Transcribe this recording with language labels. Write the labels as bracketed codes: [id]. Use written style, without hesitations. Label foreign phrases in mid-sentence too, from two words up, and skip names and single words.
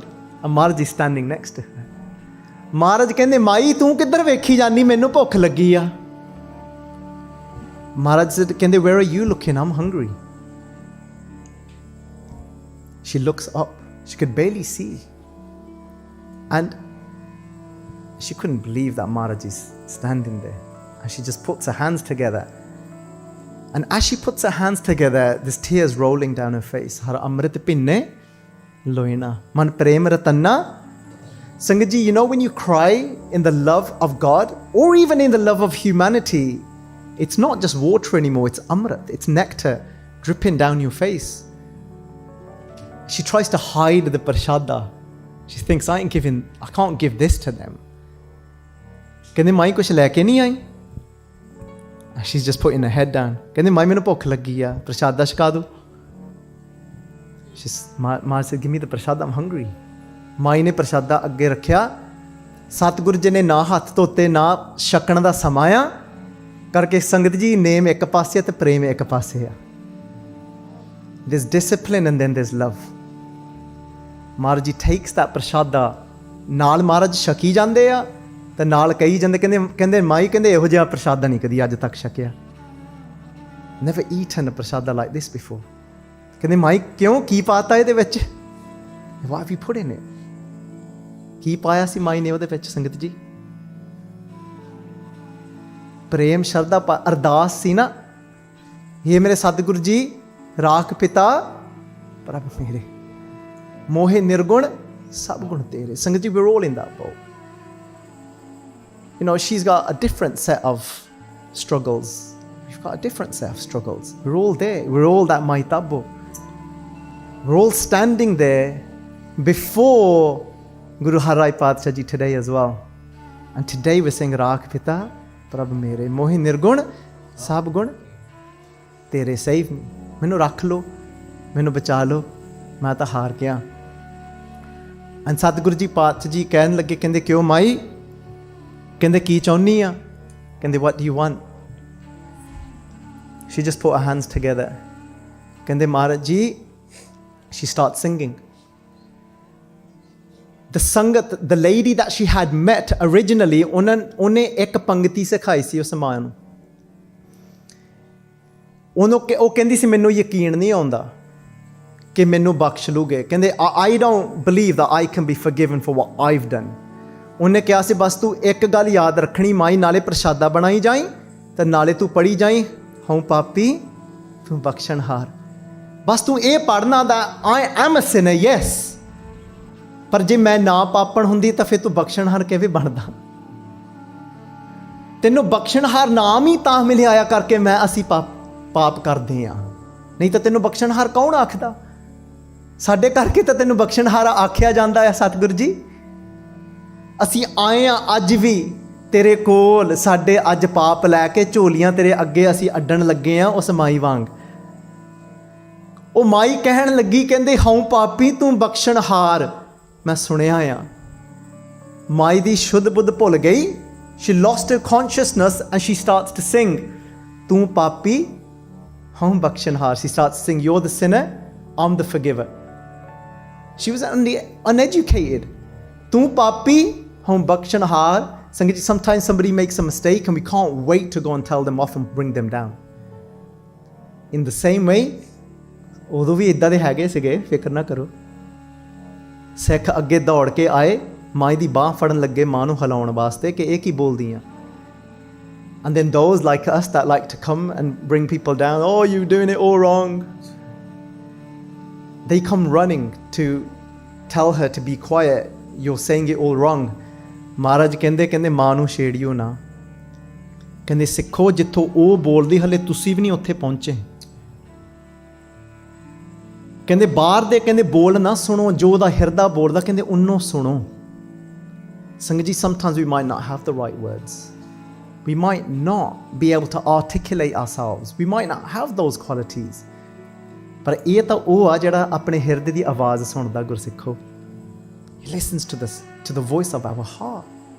[en] And Maharaj is standing next to her. [pa] Maharaj ਕਹਿੰਦੇ ਮਾਈ ਤੂੰ ਕਿੱਧਰ ਵੇਖੀ ਜਾਨੀ ਮੈਨੂੰ ਭੁੱਖ ਲੱਗੀ ਆ. [en] Maharaj said ਕਹਿੰਦੇ where are you looking? I'm hungry. She looks up. She could barely see. And she couldn't believe that Maharaj is standing there. And she just puts her hands together. And as she puts her hands together, there's tears rolling down her face. [pa] ਹਰਿ ਅੰਮ੍ਰਿਤ ਭਿੰਨੇ ਲੋਇਣਾ ਮਨੁ ਪ੍ਰੇਮਿ ਰਤੰਨਾ. [en] Sangat ji, you know when you cry in the love of God, or even in the love of humanity, it's not just water anymore, it's amrit, it's nectar dripping down your face. She tries to hide the prashada. She thinks, I can't give this to them. [pa] ਕਹਿੰਦੇ ਮਾਈ ਕੁਛ ਲੈ ਕੇ ਨਹੀਂ ਆਈ. [en] She's just putting her head down. [pa] ਕਹਿੰਦੇ ਮਾਈ ਮੈਨੂੰ ਭੁੱਖ ਲੱਗੀ ਆ ਪ੍ਰਸ਼ਾਦਾ ਛਕਾ ਦੋ. [en] Maharaj said, give me the prashada, I'm hungry. [pa] ਮਾਈ ਨੇ ਪ੍ਰਸ਼ਾਦਾ ਅੱਗੇ ਰੱਖਿਆ. ਸਤਿਗੁਰੂ ਜੀ ਨੇ ਨਾ ਹੱਥ ਧੋਤੇ ਨਾ ਛਕਣ ਦਾ ਸਮਾਂ ਆ ਕਰਕੇ ਸੰਗਤ ਜੀ ਨੇਮ ਇੱਕ ਪਾਸੇ ਤੇ ਪ੍ਰੇਮ ਇੱਕ ਪਾਸੇ ਆ. [en] There's discipline and then there's love. Maharaj ji takes that prashada. [pa] ਨਾਲ ਮਹਾਰਾਜ ਛਕੀ ਜਾਂਦੇ ਆ ਤੇ ਨਾਲ ਕਹੀ ਜਾਂਦੇ ਕਹਿੰਦੇ ਮਾਈ ਕਹਿੰਦੇ ਇਹੋ ਜਿਹਾ ਪ੍ਰਸ਼ਾਦਾ ਨਹੀਂ ਕਦੀ ਅੱਜ ਤੱਕ ਛਕਿਆ. [en] Never eaten a prashada like this before. [pa] ਕਹਿੰਦੇ ਮਾਈ ਕਿਉਂ ਕੀ ਪਾਤਾ ਇਹਦੇ ਵਿੱਚ? [en] What have you put in it? [pa] ਕੀ ਪਾਇਆ ਸੀ ਮਾਈ ਨੇ ਉਹਦੇ ਵਿੱਚ ਸੰਗਤ ਜੀ? ਪ੍ਰੇਮ ਸ਼ਰਧਾ ਅਰਦਾਸ ਸੀ ਨਾ. ਇਹ ਮੇਰੇ ਸਤਿਗੁਰੂ ਜੀ ਰਾਖ ਪਿਤਾ ਪ੍ਰਭ ਮੇਰੇ ਮੋਹੇ ਨਿਰਗੁਣ ਸਭ ਗੁਣ ਤੇਰੇ. ਸੰਗਤ ਜੀ, [en] we're all in that boat. You know, she's got a different set of struggles. We've got a different set of struggles. We're all there. We're all that Maitabbo. We're all standing there before Guru Har Rai Paatshah Ji today as well. And today we're saying [pa] ਰਾਖੁ ਪਿਤਾ ਪ੍ਰਭ ਮੇਰੇ ਮੋਹਿ ਨਿਰਗੁਨ ਸਭ ਗੁਨ ਤੇਰੇ [en] save me. [pa] ਮੈਨੂੰ ਰੱਖ ਲੋ, ਮੈਨੂੰ ਬਚਾ ਲੋ, ਮੈਂ ਤਾਂ ਹਾਰ ਗਿਆ. And Satguru Ji Paatshah Ji ਕਹਿਣ ਲੱਗੇ ਕਹਿੰਦੇ ਕਿਉਂ ਮਾਈ? ਕਹਿੰਦੇ ਕੀ ਚਾਹੁੰਨੀ ਆ? ਕਹਿੰਦੇ [en] what do you want? She just put her hands together. [pa] ਕਹਿੰਦੇ Maharaj Ji, [en] she starts singing. The Sangat, the lady that she had met originally, [pa] ਉਹਨੇ ਇੱਕ ਪੰਗਤੀ ਸਿਖਾਈ ਸੀ ਉਸ ਮਾਂ ਨੂੰ. ਉਹ ਕਹਿੰਦੀ ਸੀ ਮੈਨੂੰ ਯਕੀਨ ਨਹੀਂ ਆਉਂਦਾ ਕਿ ਮੈਨੂੰ ਬਖਸ਼ ਲੂਗੇ. [en] ਕਹਿੰਦੇ I don't believe that I can be forgiven for what I've done. [pa] ਉਹਨੇ ਕਿਹਾ ਸੀ ਬਸ ਤੂੰ ਇੱਕ ਗੱਲ ਯਾਦ ਰੱਖਣੀ ਮਾਈ, ਨਾਲੇ ਪ੍ਰਸ਼ਾਦਾ ਬਣਾਈ ਜਾਈ ਤੇ ਨਾਲੇ ਤੂੰ ਪੜੀ ਜਾਈ ਹਉ ਪਾਪੀ ਤੂੰ ਬਖਸ਼ਣਹਾਰ. ਬਸ ਤੂੰ ਇਹ ਪੜ੍ਹਨਾ ਦਾ [en] I am a sinner, yes, [pa] ਪਰ ਜੇ ਮੈਂ ਨਾ ਪਾਪਣ ਹੁੰਦੀ ਤਾਂ ਫਿਰ ਤੂੰ ਬਖਸ਼ਣਹਾਰ ਕਿਵੇਂ ਬਣਦਾ? ਤੈਨੂੰ ਬਖਸ਼ਣਹਾਰ ਨਾਮ ਹੀ ਤਾਂ ਮਿਲਿਆ ਆਇਆ ਕਰਕੇ ਮੈਂ ਅਸੀਂ ਪਾਪ ਕਰਦੇ ਹਾਂ, ਨਹੀਂ ਤਾਂ ਤੈਨੂੰ ਬਖਸ਼ਣਹਾਰ ਕੌਣ ਆਖਦਾ? ਸਾਡੇ ਕਰਕੇ ਤਾਂ ਤੈਨੂੰ ਬਖਸ਼ਣਹਾਰ ਆਖਿਆ ਜਾਂਦਾ ਹੈ ਸਤਿਗੁਰੂ ਜੀ. ਅਸੀਂ ਆਏ ਹਾਂ ਅੱਜ ਵੀ ਤੇਰੇ ਕੋਲ, ਸਾਡੇ ਅੱਜ ਪਾਪ ਲੈ ਕੇ ਝੋਲੀਆਂ ਤੇਰੇ ਅੱਗੇ ਅਸੀਂ ਅੱਡਣ ਲੱਗੇ ਹਾਂ ਉਸ ਮਾਈ ਵਾਂਗ. ਉਹ ਮਾਈ ਕਹਿਣ ਲੱਗੀ ਕਹਿੰਦੇ ਹਉ ਪਾਪੀ ਤੂੰ ਬਖਸ਼ਣਹਾਰ। ਮੈਂ ਸੁਣਿਆ ਆ ਮਾਈ ਦੀ ਸ਼ੁੱਧ ਬੁੱਧ ਭੁੱਲ ਗਈ। [en] She lost her consciousness and she starts to sing. [pa] ਤੂੰ ਪਾਪੀ ਹਉ ਬਖਸ਼ਣਹਾਰ। [en] She starts to sing, you're the sinner, I'm the forgiver. She was uneducated. [pa] ਤੂੰ ਪਾਪੀ ਹਉ ਬਖਸ਼ਣਹਾਰ। ਸੰਗਤ ਜੀ, [en] sometimes somebody makes a mistake and we can't wait to go and tell them off and bring them down. In the same way, [pa] ਉਦੋਂ ਵੀ ਇੱਦਾਂ ਦੇ ਹੈਗੇ ਸੀਗੇ, ਫਿਕਰ ਨਾ ਕਰੋ। ਸਿੱਖ ਅੱਗੇ ਦੌੜ ਕੇ ਆਏ, ਮਾਂ ਦੀ ਬਾਂਹ ਫੜਨ ਲੱਗੇ ਮਾਂ ਨੂੰ ਹਿਲਾਉਣ ਵਾਸਤੇ ਕਿ ਇਹ ਕੀ ਬੋਲਦੀ ਆ। [en] And then those like us that like to come and bring people down, oh, you're doing it all wrong. They come running to tell her to be quiet. You're saying it all wrong. [pa] ਮਹਾਰਾਜ ਕਹਿੰਦੇ ਮਾਂ ਨੂੰ ਛੇੜਿਓ ਨਾ। ਕਹਿੰਦੇ ਸਿੱਖੋ ਜਿੱਥੋਂ ਉਹ ਬੋਲਦੀ ਹਲੇ ਤੁਸੀਂ ਵੀ ਨਹੀਂ ਉੱਥੇ ਪਹੁੰਚੇ। ਕਹਿੰਦੇ ਬਾਹਰ ਦੇ ਕਹਿੰਦੇ ਬੋਲ ਨਾ ਸੁਣੋ, ਜੋ ਉਹਦਾ ਹਿਰਦਾ ਬੋਲਦਾ ਕਹਿੰਦੇ ਉਹਨੂੰ ਸੁਣੋ। ਸੰਗਤ ਜੀ, [en] sometimes we might not have the right words. We might not be able to articulate ourselves. We might not have those qualities. [pa] ਪਰ ਇਹ ਤਾਂ ਉਹ ਆ ਜਿਹੜਾ ਆਪਣੇ ਹਿਰਦੇ ਦੀ ਆਵਾਜ਼ ਸੁਣਦਾ ਗੁਰਸਿੱਖੋ। [en] He listens to the voice of our heart.